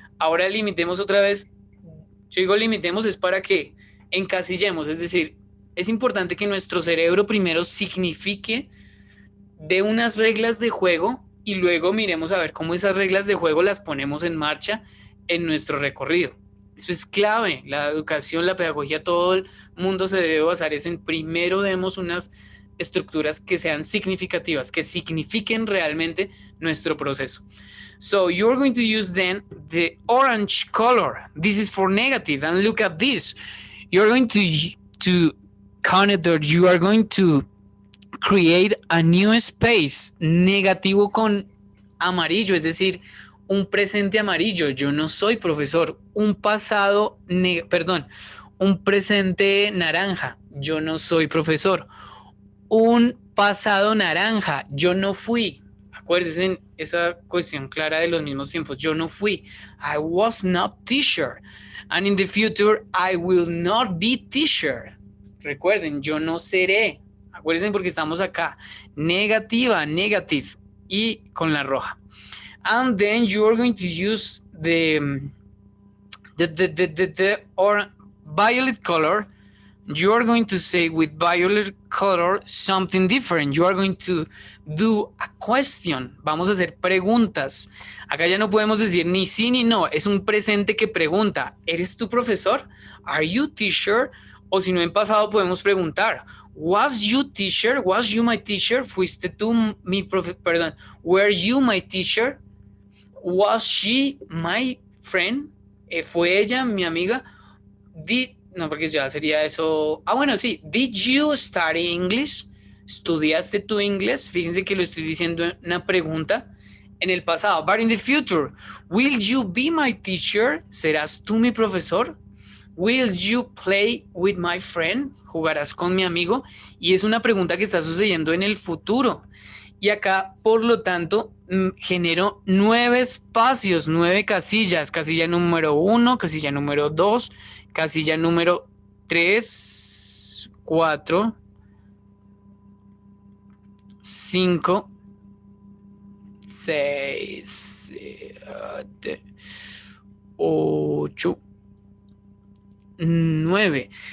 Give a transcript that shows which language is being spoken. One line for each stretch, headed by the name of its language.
Spanish: Ahora limitemos otra vez. Yo digo limitemos es para que encasillemos, es decir, es importante que nuestro cerebro primero signifique de unas reglas de juego y luego miremos a ver cómo esas reglas de juego las ponemos en marcha en nuestro recorrido. Eso es clave. La educación, la pedagogía, todo el mundo se debe basar en primero demos unas estructuras que sean significativas, que signifiquen realmente nuestro proceso.
English: So you're going to use then the orange color. This is for negative, and look at this. You're going to connect, you are going to create a new space,
Spanish: negativo con amarillo, es decir, un presente amarillo. Yo no soy profesor. Un pasado, un presente naranja. Yo no soy profesor. Un pasado naranja. Yo no fui. Acuérdense en esa cuestión clara de los mismos tiempos. Yo no fui.
English: I was not teacher. And in the future, I will not be teacher.
Spanish: Recuerden, yo no seré. Acuérdense porque estamos acá. Negativa, negative. Y con la roja.
English: And then you are going to use the violet color. You are going to say with violet color something different. You are going to do a question.
Spanish: Vamos a hacer preguntas. Acá ya no podemos decir ni sí ni no. Es un presente que pregunta. ¿Eres tu profesor?
English: Are you teacher?
Spanish: O si no en pasado podemos preguntar.
English: Was you teacher? Was you my teacher?
Spanish: ¿Fuiste tú mi profesor? Perdón.
English: Were you my teacher? Was she my friend?
Spanish: ¿Fue ella mi amiga? No, porque ya sería eso. Bueno, sí.
English: Did you study English?
Spanish: ¿Estudiaste tu inglés? Fíjense que lo estoy diciendo en una pregunta en el pasado.
English: But in the future, will you be my teacher?
Spanish: ¿Serás tú mi profesor?
English: Will you play with my friend?
Spanish: ¿Jugarás con mi amigo? Y es una pregunta que está sucediendo en el futuro. Y acá, por lo tanto, genero 9 espacios, 9 casillas. Casilla número 1, casilla número 2, casilla número 3, 4, 5, 6, 7, 8, 9.